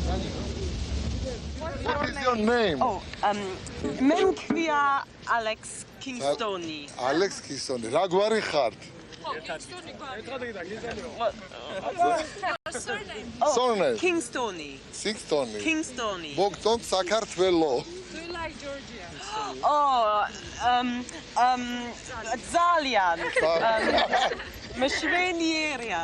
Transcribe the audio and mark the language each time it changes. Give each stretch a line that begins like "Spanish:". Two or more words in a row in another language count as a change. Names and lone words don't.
Georgian: Memkwia Alex Kingstoni. Alex Kingston. რა გვარი ხართ?
English: Surname.
Georgian: Kingstoni. Sixtoni. Kingstoni. მოგწონთ საქართველო.
English: Do you like Georgia?
Georgian: Oh, Zalian. Meshvenieria.